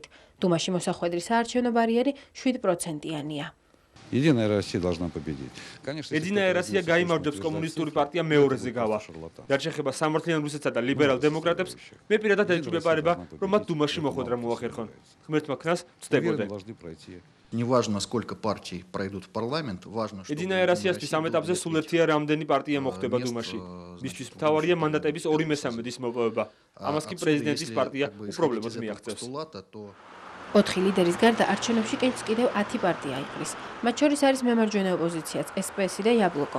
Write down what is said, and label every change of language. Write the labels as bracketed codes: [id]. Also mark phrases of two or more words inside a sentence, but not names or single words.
[ka] დუმაში მოსახვედრის საარჩევნო ბარიერი 7%-იანია. ედინა ერასია გაიმარჯვებს კომუნისტური პარტია მეორეზე გავა. რაც შეეხება სამართლიან რუსეთსა და ლიბერალ-დემოკრატებს, მე პირადად ეჭვმეპარება, რომ მათ დუმაში მოხვედრა მოახერხონ. ღმერთმა ქნას ვწდებოდნენ. [ru] Неважно, сколько партий пройдут в парламент, важно, что [ka] ედინა ერასიასთვის ამ ეტაპზე სულ ერთია რამდენი პარტია მოხვდება დუმაში. მისთვის მთავარია მანდატების 2/3-ის მოპოვება. ამას კი პრეზიდენტის პარტია უპრობლემოდ მიაღწევს. 4 ლიდერის გარდა არჩევნებში კენჭს კიდევ 10 პარტია იყრის. მათ შორის არის მემარჯვენე ოპოზიციაც, SPS და იაბლოკო.